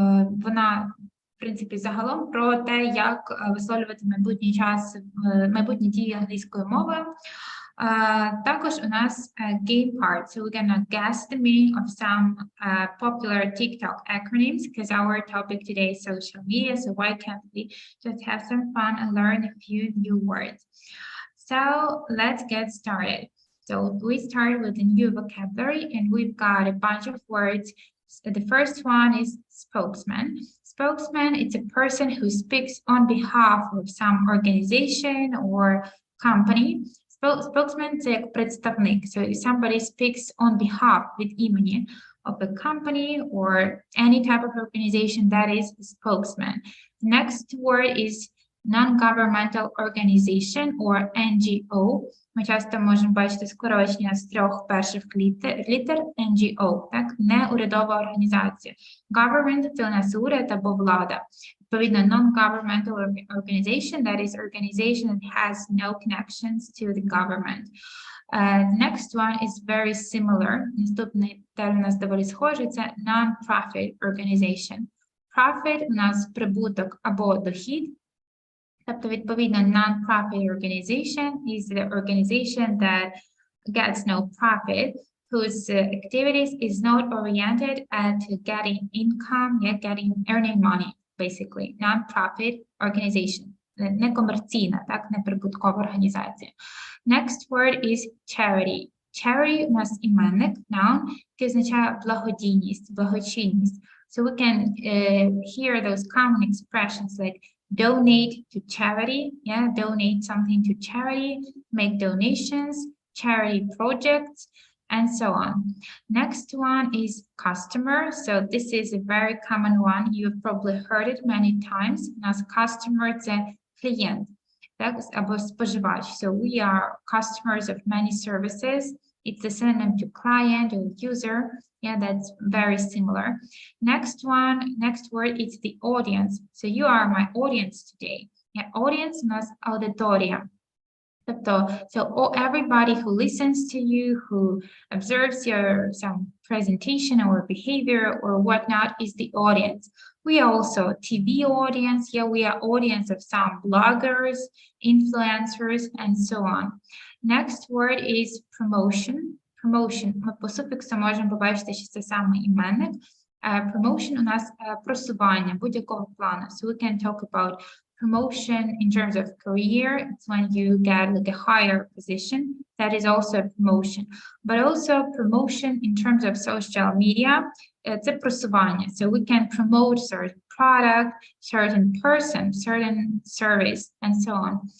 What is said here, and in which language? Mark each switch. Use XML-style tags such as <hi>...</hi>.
<uk>Вона, в принципі, загалом про те, як висловлювати майбутні дії англійською мовою. Також у нас</uk> <en>game part, so we're gonna guess the meaning of some popular TikTok acronyms, because our topic today is social media, so why can't we just have some fun and learn a few new words? So let's get started. So we start with the new vocabulary, and we've got a bunch of words. So the first one is spokesman. Spokesman, it's a person who speaks on behalf of some organization or company.</en> <uk>Spokesman – це як представник.</uk> <en>So if somebody speaks on behalf</en> <uk>від імені</uk> <en>of a company or any type of organization, that is a spokesman. The next word is non-governmental organization or NGO.</en> <uk>Ми часто можемо бачити скорочення з трьох перших літер NGO, так? Неурядова організація. Government – це у нас уряд або влада.</uk> <en>Відповідно, non-governmental organization, that is organization that has no connections to the government. The next one is very similar.</en> <uk>Наступний термін у нас доволі схожий, це non-profit organization. Profit у нас прибуток або дохід. Тобто, відповідно,</uk> <en>non-profit organization is the organization that gets no profit, whose activities is not oriented at getting income, earning money, basically. Non-profit organization.</en> <uk>Некомерційна, так, неприбуткова організація.</uk> <en>Next word is charity.</en> <uk>Charity у нас іменник, noun, який означає благодійність, благочинність.</uk> <en>So we can hear those common expressions like donate to charity, donate something to charity, make donations, charity projects, and so on. Next one is customer. So this is a very common one. You've probably heard it many times.</en> <uk>У нас customer – це клієнт, так, або споживач.</uk> <en>So we are customers of many services. It's a synonym to client or user. Yeah, that's very similar. Next word is the audience. So you are my audience today.</en> <uk>Yeah, audience у нас аудиторія.</uk> <en>Тобто, so everybody who listens to you, who observes your some presentation or behavior or whatnot is the audience. We are also a TV audience. Yeah, we are audience of some bloggers, influencers, and so on. Next word is promotion. Promotion.</en> <uk>Ми по суфіксу можемо побачити, що це саме іменник. Promotion у нас просування будь-якого плану.</uk> <en>So we can talk about promotion in terms of career. It's when you get like a higher position. That is also a promotion. But also promotion in terms of social media.</en> <uk>Це просування.</uk> <en>So we can promote certain product, certain person, certain service, and so on.</en>